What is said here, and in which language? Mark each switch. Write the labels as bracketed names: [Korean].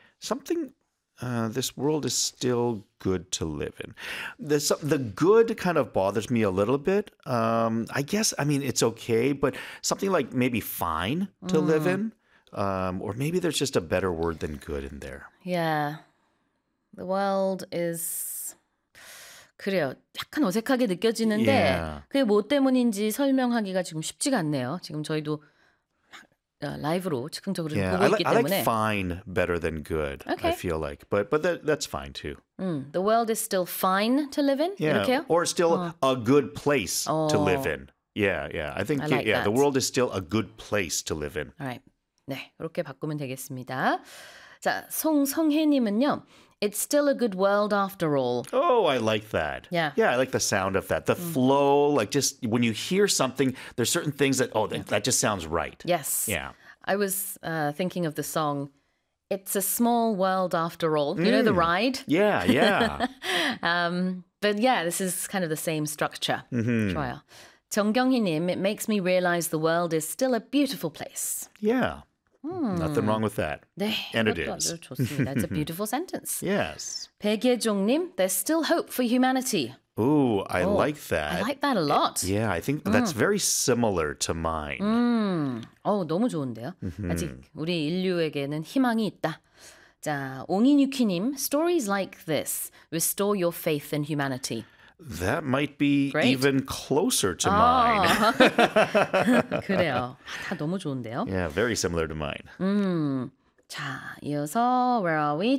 [English] Something, this world is still good to live in. The good kind of bothers me a little bit. I guess, I mean, it's okay, but something like maybe fine to live in, or maybe there's just a better word than good in there. Yeah, the world is... [Korean] 그래요. 약간 어색하게 느껴지는데 [English] yeah. [Korean] 그게 뭐 때문인지 설명하기가 지금 쉽지가 않네요. 지금 저희도 라이브로 즉흥적으로 [English] yeah. [Korean] 보고 있기 때문에. [English] I like fine better than good, okay. I feel like. But that's fine too. The world is still fine to live in? Yeah. [Korean] 이렇게요? [English] Or still a good place to live in. Yeah, yeah. I think I like the world is still a good place to live in. All right. [Korean] 네, 이렇게 바꾸면 되겠습니다. 자, 송성혜님은요. [English] It's still a good world after all. Oh, I like that. Yeah. Yeah, I like the sound of that. The flow, like just when you hear something, there's certain things that, that just sounds right. Yes. Yeah. I was thinking of the song, It's a Small World After All. You know the ride? Yeah, yeah. but yeah, this is kind of the same structure. Mm-hmm. [Korean] 좋아요. [English] 정경희님, it makes me realize the world is still a beautiful place. Yeah. Nothing wrong with that. [Korean] 네, [English] and it is. That's a beautiful sentence. Yes. 백예종님, there's still hope for humanity. Ooh, I like that. I like that a lot. Yeah, I think that's very similar to mine. [Korean] 너무 좋은데요. 아직 우리 인류에게는 희망이 있다. 자, 옹인유키님, [English] stories like this restore your faith in humanity. That might be even closer to mine. [Korean] 그래요. 다 너무 좋은데요. [English] Yeah, very similar to mine. [Korean] 자, 이어서 [English] where are we?